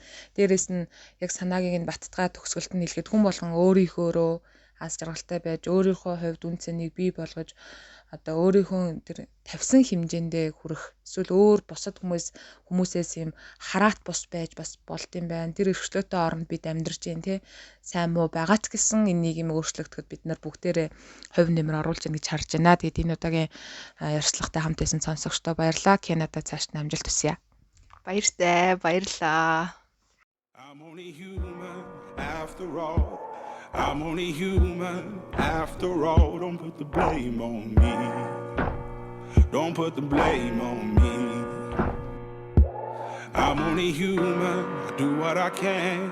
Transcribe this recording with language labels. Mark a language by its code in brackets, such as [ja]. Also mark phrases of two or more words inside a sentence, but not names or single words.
[mn] Дээрээс нь яг санаагийг нь баттгаа төгсгөлт нь хэлэхэд хүн болгон өөрийнхөөрөө аз жаргалтай байж өөрийнхөө хувьд үн цэнийг бий болгож одоо өөрийнхөө тэр тавьсан хэмжээндээ хүрэх эсвэл өөр бусад хүмүүсээс юм хараат бус байж бас болд юм байна. Тэр өршлөөтэй оронд бид амьдарч जैन тий сайн муу байгаа ч гэсэн энийг юм өөрчлөгдөхөд бид нар бүгдээрээ хувь нэмэр оруулж яах гэж харж байна. Тэгээд энэ удаагийн ярьцлагатай хамт байсан сонсогчдоо баярлалаа. Канада цааш нь амжилт хүсье. Баяртай, баярлаа. [en] I'm only human after all. I'm only human after all. Don't put the blame on me. Don't put the blame on me. I'm only human. I do what I can.